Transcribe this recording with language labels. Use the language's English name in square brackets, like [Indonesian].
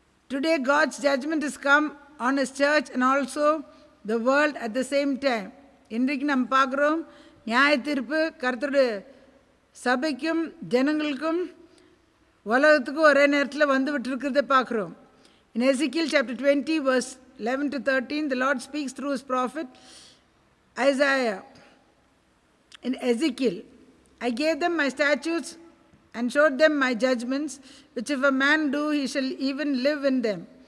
[English] Today God's judgment has come on His church and also the world at the same time. [Tamil] இன்றைக்கு நம்ம பார்க்குறோம், நியாய தீர்ப்பு கர்த்தருடைய சபைக்கும் ஜனங்களுக்கும் உலகத்துக்கும் ஒரே நேரத்தில் வந்து விட்டுருக்கிறத பார்க்குறோம். [English] In Ezekiel chapter 20 verse 11-13, the Lord speaks through His prophet Isaiah. In Ezekiel, I gave them my statutes and showed them my judgments, which if a man do, he shall even live in them.